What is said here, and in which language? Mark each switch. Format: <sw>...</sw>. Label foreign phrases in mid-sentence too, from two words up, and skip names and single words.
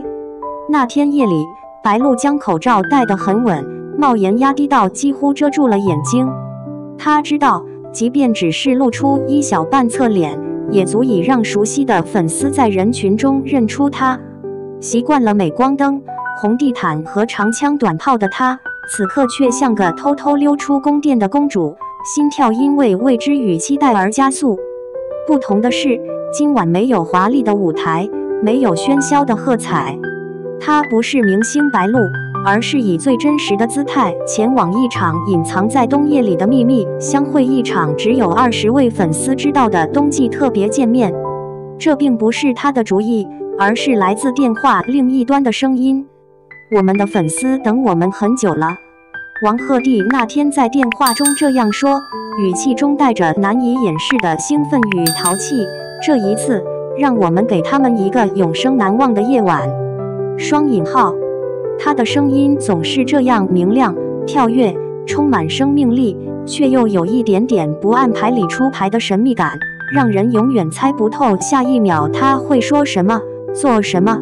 <zh>那天夜裡，白鹿將口罩戴得很穩，帽檐壓低到幾乎遮住了眼睛。他知道，即便只是露出一小半側臉，也足以讓熟悉的粉絲在人群中認出他。習慣了鎂光燈、紅地毯和長槍短炮的他，此刻卻像個偷偷溜出宮殿的公主，心跳因為未知與期待而加速。不同的是，今晚沒有華麗的舞台，沒有喧囂的喝彩。他不是明星白鹿，而是以最真實的姿態前往一場隱藏在冬夜裡的秘密，相會一場只有20位粉絲知道的冬季特別見面。這並不是他的主意，而是來自電話另一端的聲音。我們的粉絲等我們很久了。王鶴棣那天在電話中這樣說，語氣中帶着難以掩飾的興奮與淘氣。這一次，讓我們給他們一個永生難忘的夜晚。雙引號，他的聲音總是這樣明亮、跳躍，充滿生命力，卻又有一點點不按牌理出牌的神秘感，讓人永遠猜不透下一秒他會說什麼、做什麼。</zh>